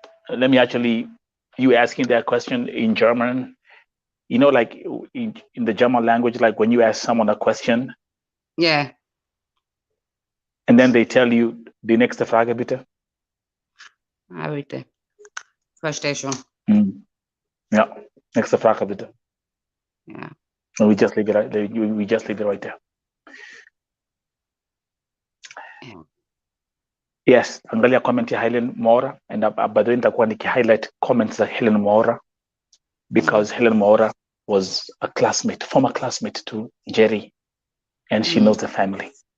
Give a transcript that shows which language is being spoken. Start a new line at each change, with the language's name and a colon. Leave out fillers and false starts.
English: Let me you asking that question in German, like in the German language, like when you ask someone a question. Yeah. And then they tell you,
German: die nächste Frage bitte. Bitte.
English: Exploitation.
German: Yeah, nächste Frage bitte.
English: Yeah. And we just leave it right there. Yeah. Yes,
Swahili: angalia comment ya
English: Helen Mora, and
Swahili: baadaye nitakuwa niki-highlight comments za
English: Helen Mora, because Helen Mora was a former classmate to NJERI, and she knows the family.